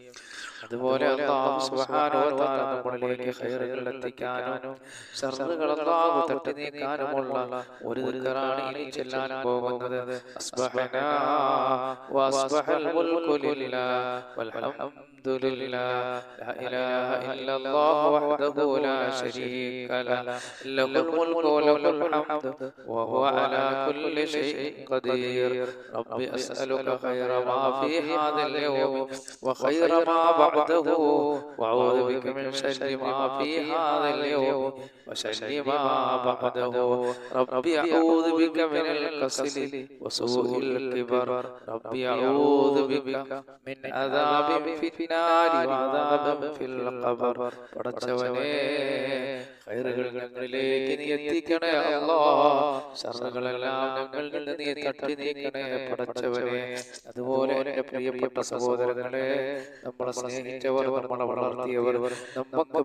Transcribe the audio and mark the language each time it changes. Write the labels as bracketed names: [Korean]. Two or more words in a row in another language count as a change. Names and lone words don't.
[Malayalam] അതുപോലെ അല്ലാഹു [Arabic] سبحانه وتعالى [Malayalam] നമ്മളിലേക്ക് ഖൈറുകൾ എത്തിക്കാനും ശർറുകൾ അല്ലാഹു തട്ടി നീക്കാനുമുള്ള ഒരു ദിക്റാണ് ഇനി ചെല്ലാൻ പോകുന്നത്. [Arabic] أصبحنا وأصبح الملك لله والحمد لله لا إله إلا الله وحده شريك له له الملك وله الحمد وهو على كل شيء قدير رب أسألك خير ما في هذا اليوم وخير ما بعده وأعوذ بك من شر ما في هذا اليوم وشر ما بعده ربي أعوذ بك من الكسل وسوء الكبر ربي أعوذ بك من عذاب في النار وعذاب في القبر [Malayalam] പടച്ചവനേ ഖൈറുകൾ ഞങ്ങളിലേക്ക് നീ എത്തിക്കണേ അല്ലാഹ് ശർറുകളെല്ലാം ഞങ്ങളിൽ നിന്ന് നീ തട്ടി നീക്കണേ പടച്ചവനേ അതുപോലെ എൻ്റെ പ്രിയപ്പെട്ട സഹോദരങ്ങളെ നമ്മളെ സ്നേഹിച്ചവർ നമ്മളെ വളർത്തിയവർ നമുക്ക്